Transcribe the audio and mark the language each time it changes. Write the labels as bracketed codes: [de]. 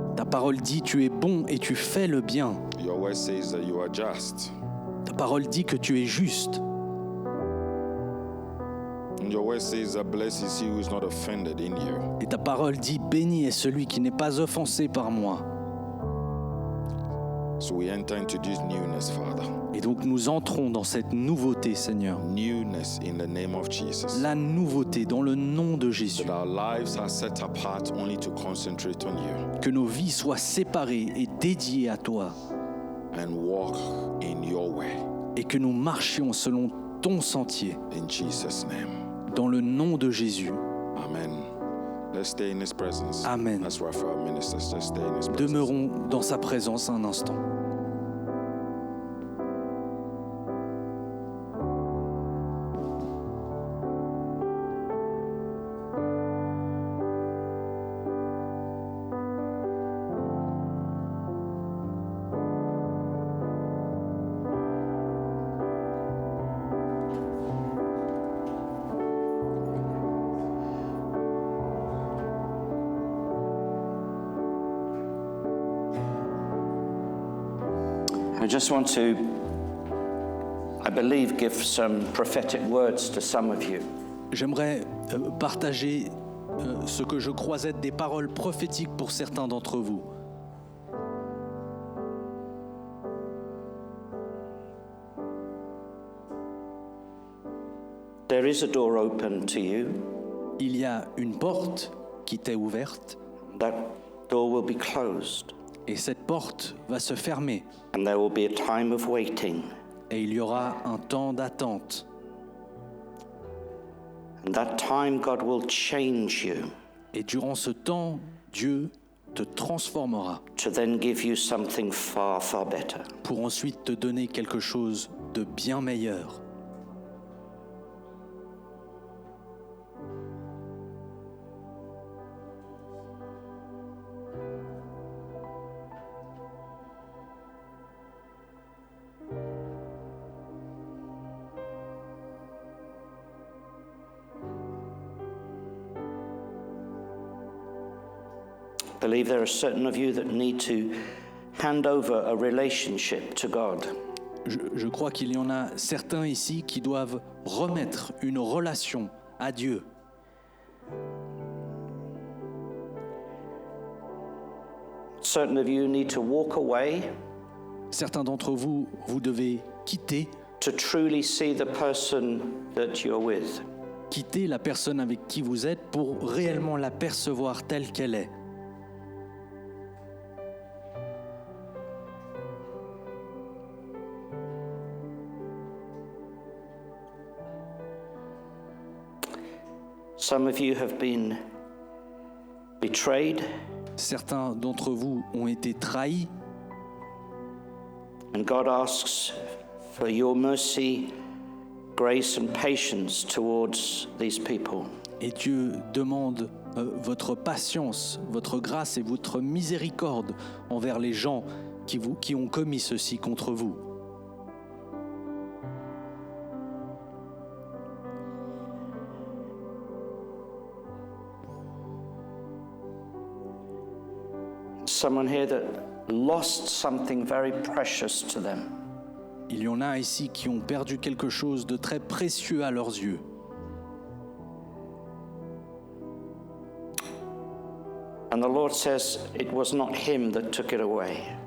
[fr] Ta parole dit tu es bon et tu fais le bien. [en] Your word says that you are just. [fr] Ta parole dit que tu es juste. [en] And your word says that blessed is he who is not offended in you. [fr] Et ta parole dit béni est celui qui n'est pas offensé par moi. [en] So we enter into this newness, Father. [fr] Et donc nous entrons dans cette nouveauté, Seigneur. [en] Newness in the name of Jesus. [fr] La nouveauté dans le nom de Jésus. [en] That our lives are set apart only to concentrate on you [fr] Que nos vies soient séparées et dédiées à toi. [en] and walk in your way. [fr] Et que nous marchions selon ton sentier. [en] In Jesus' name. [fr] Dans le nom de Jésus. [en] Amen. Let's stay in his presence. Amen. That's why for our ministers, let's stay in his presence. [fr] Demeurons dans sa présence un instant. [en] I just want to, I believe, give some prophetic words to some of you. [fr] J'aimerais partager ce que je crois être des paroles prophétiques pour certains d'entre vous. [en] There is a door open to you. [fr] Il y a une porte qui t'est ouverte [en] That door will be closed, [fr] et cette porte va se fermer [en] and there will be a time of waiting. [fr] et il y aura un temps d'attente. [en] And that time, God will change you [fr] Et durant ce temps, Dieu te transformera [en] to then give you something far, far better. [fr] pour ensuite te donner quelque chose de bien meilleur. [en] I believe there are certain of you that need to hand over a relationship to God. [fr] Je crois qu'il y en a certains ici qui doivent remettre une relation à Dieu. [en] Certain of you need to walk away [fr] Certains d'entre vous, vous devez quitter [en] truly see the person that you're with. [fr] quitter la personne avec qui vous êtes pour réellement la percevoir telle qu'elle est. [en] Some of you have been betrayed, [fr] Certains d'entre vous ont été trahis [en] and God asks for your mercy, grace, and patience towards these people. [fr] et Dieu demande votre patience, votre grâce et votre miséricorde envers les gens qui ont commis ceci contre vous. [en] Someone here that lost something very precious to them. [fr] Il y en a ici qui ont perdu quelque chose de très précieux à leurs yeux. [en] And the Lord says it was not him that took it away.